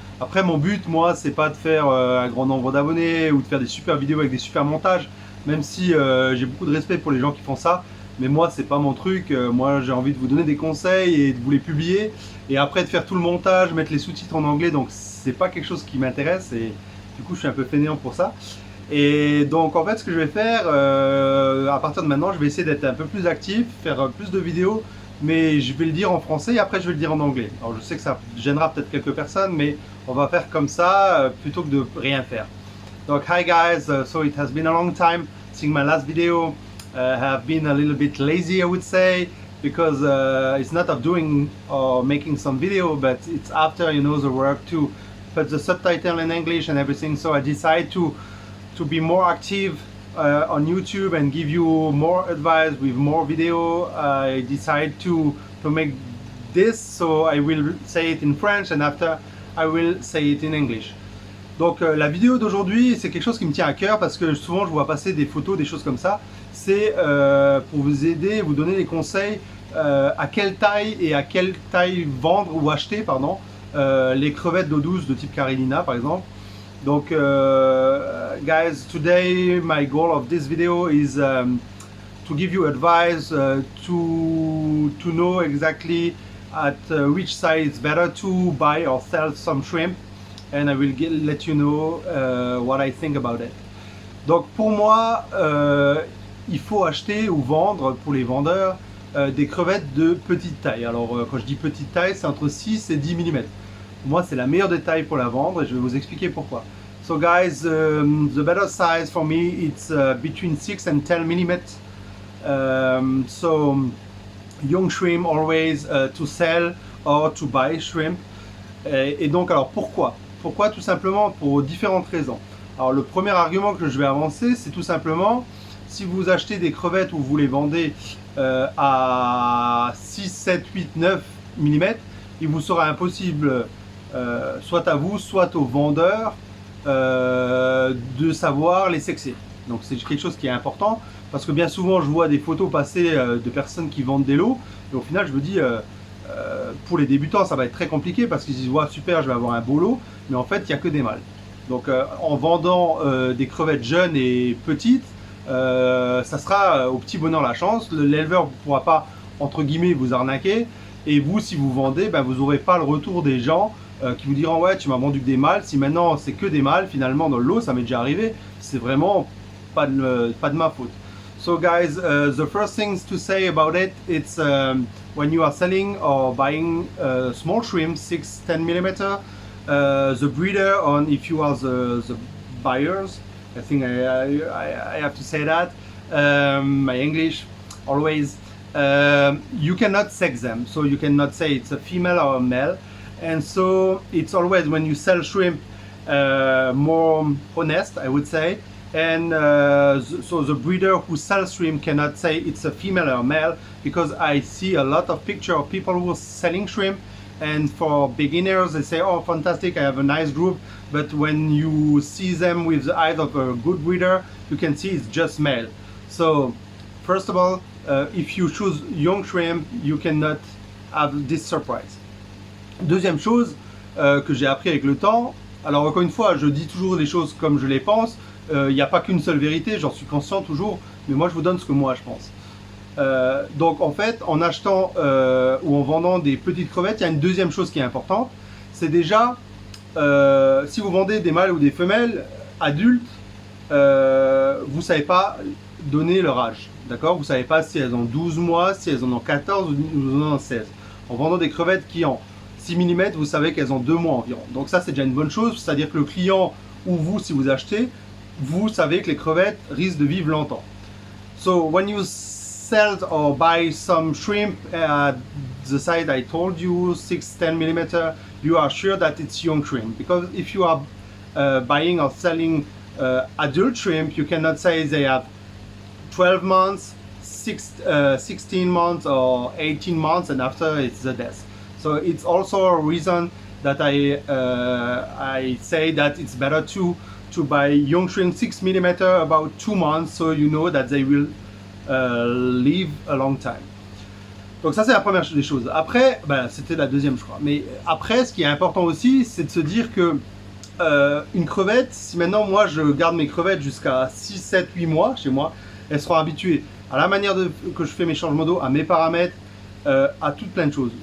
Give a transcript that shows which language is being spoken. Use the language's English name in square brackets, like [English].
[French] Après mon but moi c'est pas de faire un grand nombre d'abonnés ou de faire des super vidéos avec des super montages, même si j'ai beaucoup de respect pour les gens qui font ça, mais moi c'est pas mon truc, moi j'ai envie de vous donner des conseils et de vous les publier, et après de faire tout le montage, mettre les sous-titres en anglais, donc c'est pas quelque chose qui m'intéresse et du coup je suis un peu fainéant pour ça. Et donc en fait ce que je vais faire, à partir de maintenant, je vais essayer d'être un peu plus actif, faire plus de vidéos, mais je vais le dire en français et après je vais le dire en anglais. Alors je sais que ça gênera peut-être quelques personnes, mais on va faire comme ça plutôt que de rien faire. Donc [English] hi guys, so it has been a long time since my last video. I have been a little bit lazy I would say, because it's not of doing or making some video, but it's after the work to put the subtitle in English and everything, so I decided to be more active on YouTube and give you more advice with more video. I decided to make this, so I will say it in French and after I will say it in English. [French] Donc la vidéo d'aujourd'hui, c'est quelque chose qui me tient à cœur parce que souvent je vois passer des photos, des choses comme ça. C'est pour vous aider, vous donner des conseils à quelle taille et à quelle taille vendre ou acheter, pardon, les crevettes d'eau douce de type Carolina par exemple. Donc [English] guys, today my goal of this video is to give you advice, to know exactly at which size it's better to buy or sell some shrimp, and I will let you know what I think about it. [French] Donc pour moi, il faut acheter ou vendre pour les vendeurs des crevettes de petite taille. Alors quand je dis petite taille, c'est entre 6 et 10 mm. Pour moi, c'est la meilleure des tailles pour la vendre et je vais vous expliquer pourquoi. [English] So guys, the better size for me, it's between 6 and 10 mm. So young shrimp always to sell or to buy shrimp. [French] Et donc alors pourquoi? Pourquoi? Tout simplement pour différentes raisons. Alors le premier argument que je vais avancer, c'est tout simplement, si vous achetez des crevettes ou vous les vendez à 6, 7, 8, 9 mm, il vous sera impossible, soit à vous, soit aux vendeurs, de savoir les sexer. Donc c'est quelque chose qui est important, parce que bien souvent je vois des photos passer de personnes qui vendent des lots, et au final je me dis, pour les débutants ça va être très compliqué, parce qu'ils disent, ouais, super, je vais avoir un beau lot, mais en fait il n'y a que des mâles. Donc en vendant des crevettes jeunes et petites, ça sera au petit bonheur la chance. L'éleveur ne pourra pas, entre guillemets, vous arnaquer. Et vous, si vous vendez, ben, vous n'aurez pas le retour des gens qui vous diront, ouais, tu m'as vendu que des mâles. Si maintenant c'est que des mâles, finalement dans le lot, ça m'est déjà arrivé. C'est vraiment pas de ma faute. [English] So guys, the first things to say about it, it's when you are selling or buying small shrimp, 6-10 mm, the breeder, on if you are the buyers, I think I have to say that, my English always, you cannot sex them, so you cannot say it's a female or a male, and so it's always, when you sell shrimp, more honest, I would say, and so the breeder who sells shrimp cannot say it's a female or a male, because I see a lot of pictures of people who are selling shrimp, and for beginners they say, oh fantastic, I have a nice group, but when you see them with the eyes of a good breeder, you can see it's just male. So first of all, if you choose young shrimp, you cannot have this surprise. [French] Deuxième chose que j'ai appris avec le temps, alors encore une fois, je dis toujours les choses comme je les pense, il n'y a pas qu'une seule vérité, j'en suis conscient toujours, mais moi je vous donne ce que moi je pense. Donc en fait, en achetant ou en vendant des petites crevettes, il y a une deuxième chose qui est importante, c'est déjà, si vous vendez des mâles ou des femelles adultes, vous ne savez pas donner leur âge, d'accord? Vous ne savez pas si elles ont 12 mois, si elles en ont 14 ou en ont 16. En vendant des crevettes qui ont 6 mm, vous savez qu'elles ont 2 mois environ. Donc ça c'est déjà une bonne chose, c'est-à-dire que le client ou vous, si vous achetez, vous savez que les crevettes risquent de vivre longtemps. [English] So when you sell or buy some shrimp at the size I told you, 6-10 mm, you are sure that it's young shrimp, because if you are buying or selling adult shrimp, you cannot say they have 12 months, 16 months or 18 months and after it's the death. So it's also a reason that I say that it's better to to buy young shrimp 6 mm about 2 months, so you know that they will live a long time. [French] Donc ça c'est la première des choses. Après, c'était la deuxième je crois. Mais après, ce qui est important aussi, c'est de se dire que une crevette, si maintenant moi je garde mes crevettes jusqu'à 6, 7, 8 mois chez moi, elles seront habituées à la manière que je fais mes changements d'eau, à mes paramètres, à toutes plein de choses.